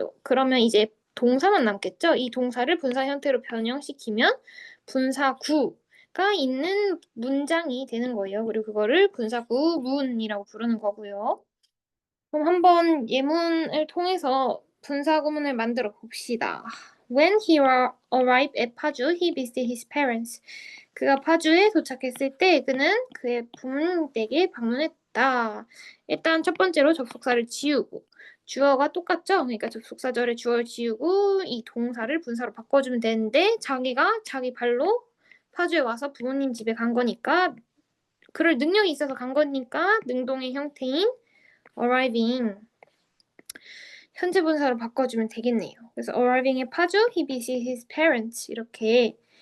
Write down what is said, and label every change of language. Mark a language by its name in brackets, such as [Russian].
[Korean] 그러면 이제 동사만 남겠죠? 이 동사를 분사 형태로 변형시키면 분사구가 있는 문장이 되는 거예요. 그리고 그거를 분사구문이라고 부르는 거고요. 그럼 한번 예문을 통해서 분사구문을 만들어 봅시다. [English] When he arrived at Paju, he visited his parents. [Korean] 그가 파주에 도착했을 때 그는 그의 부모님 댁에 방문했다. 일단 첫 번째로 접속사를 지우고 주어가 똑같죠? 그러니까 접속사절에 주어를 지우고 이 동사를 분사로 바꿔주면 되는데 자기가 자기 발로 파주에 와서 부모님 집에 간 거니까, 그럴 능력이 있어서 간 거니까 능동의 형태인 arriving 현재 분사로 바꿔주면 되겠네요. 그래서 arriving의 파주, [English] he visited his parents [Korean] 이렇게